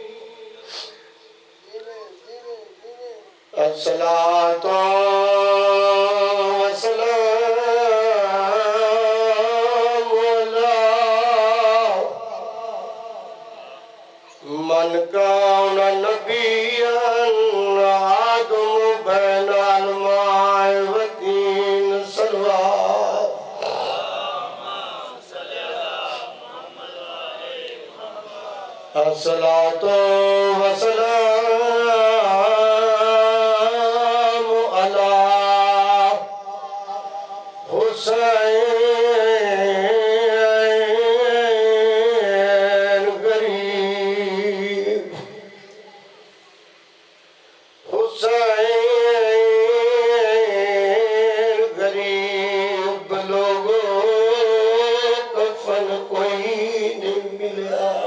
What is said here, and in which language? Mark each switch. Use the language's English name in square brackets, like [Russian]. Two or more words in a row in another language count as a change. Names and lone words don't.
[Arabic] الصلاة والسلام على من كان نبيا وآدم بين الماء والطين صلوات. الصلاة والسلام على [Urdu] حسین غریب حسین غریب لوگو کفن کوئی نہیں ملا.